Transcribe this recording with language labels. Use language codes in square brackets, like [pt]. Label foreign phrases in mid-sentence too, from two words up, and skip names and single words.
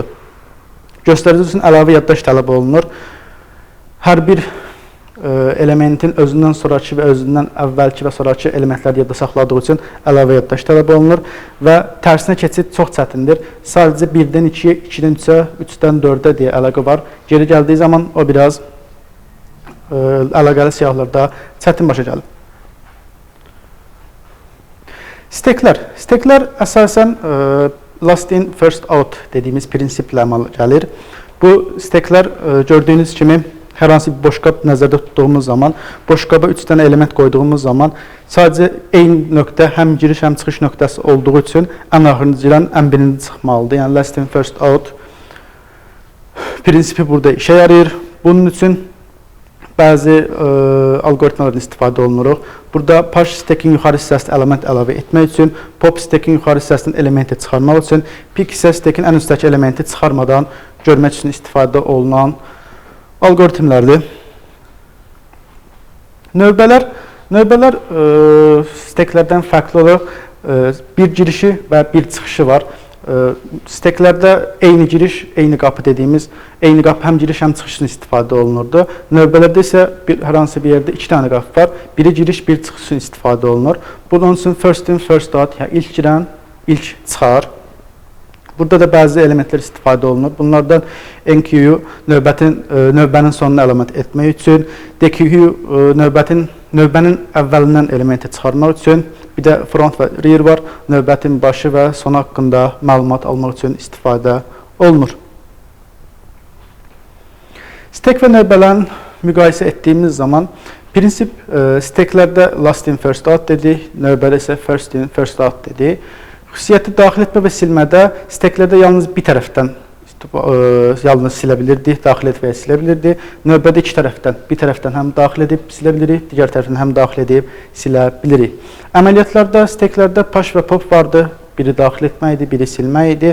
[az] Göstərici üçün əlavə yaddaş tələb olunur. Hər bir elementin özündən sonraki və özündən əvvəlki və sonraki elementləri yadda saxladığı üçün əlavə yaddaş tələb olunur və tərsinə keçid çox çətindir. Sadəcə 1-dən 2-yə, 2-dən 3-ə, 3-dən 4-ə deyə əlaqə var. Geri gəldiyi zaman o biraz əlaqəli siyahılarda çətin başa gəlir. Steklər. Steklər əsasən [en] last in, first out [az] dediyimiz prinsiplə əməl gəlir. Bu steklər gördüyünüz kimi hər hansı bir boşqab nəzərdə tutduğumuz zaman, boşqaba 3 dənə element qoyduğumuz zaman sadəcə eyni nöqtə həm giriş, həm çıxış nöqtəsi olduğu üçün ən axırıncı girən ən birinci çıxmalıdır. Yəni [en] last in, first out [az] prinsipi burada işə yarayır. Bunun üçün bəzi algoritmalardan istifadə olunuruq. Burada [en] push stacking [az] yuxarı hissəsində element əlavə etmək üçün, [en] pop stacking [az] yuxarı hissəsindən elementi çıxarmaq üçün, pick isə stacking ən üstdəki elementi çıxarmadan görmək üçün istifadə olunan algoritmlərdir. Növbələr steklərdən fərqli olaraq bir girişi və bir çıxışı var. Steklərdə eyni giriş, eyni qapı dediyimiz, eyni qapı həm giriş, həm çıxışın istifadə olunurdu. Növbələrdə isə hər hansı bir yerdə 2 dənə qapı var. Biri giriş, bir çıxış üçün istifadə olunur. [en] Bunun üçün first in, first out, [az] yəni ilk girən, ilk çıxar. Burada da bəzi elementlər istifadə olunur. Bunlardan NQ-yu növbənin sonuna əlamət etmək üçün, DQ-yu növbənin əvvəlindən elementi çıxarmaq üçün, bir də front və rear var, növbətin başı və sonu haqqında məlumat almaq üçün istifadə olunur. Stek və növbələrin müqayisə etdiyimiz zaman, prinsip steklərdə [en] last in, first out [az] dedik, növbədə isə [en] first in, first out [az] dedik. Xüsusiyyəti daxil etmə və silmədə steklərdə yalnız bir tərəfdən yalnız silə bilirdik, daxil edib və silə bilirdik. Növbədə iki tərəfdən, bir tərəfdən həm daxil edib silə bilirik, digər tərəfdən həm daxil edib silə bilirik. Əməliyyatlarda, steklərdə push və pop vardı. Biri daxil etmək idi, biri silmək idi.